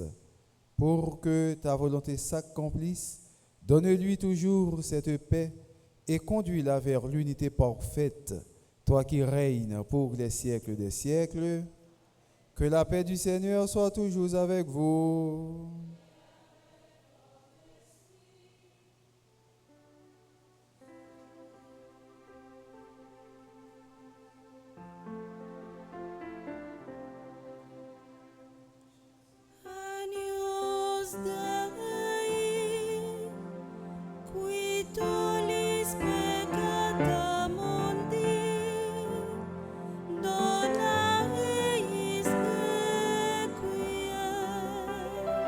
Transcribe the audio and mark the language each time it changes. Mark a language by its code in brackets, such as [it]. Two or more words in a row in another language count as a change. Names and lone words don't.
[fr] Pour que ta volonté s'accomplisse, donne-lui toujours cette paix et conduis-la vers l'unité parfaite, toi qui règnes pour les siècles des siècles. Que la paix du Seigneur soit toujours avec vous. » [la] Agnus Dei, qui tollis peccata mundi, dona eis requiem.